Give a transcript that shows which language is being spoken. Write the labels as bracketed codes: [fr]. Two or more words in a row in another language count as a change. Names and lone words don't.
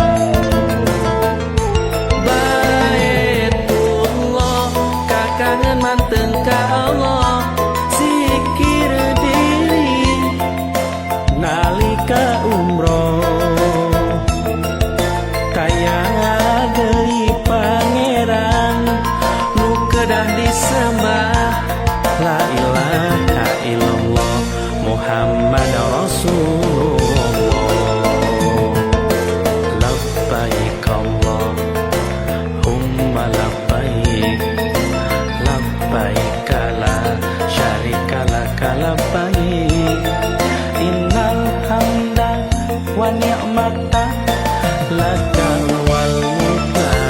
[su] Baitullah kakangen manteng ka Allah zikir diri nalika umroh kaya deui pangeran nu kedah disembah [ar] لا إله إلا الله محمد رسول الله لبيك اللهم لبيك لبيك لا شريك لك لبيك إن الحمد والنعمة لك والملك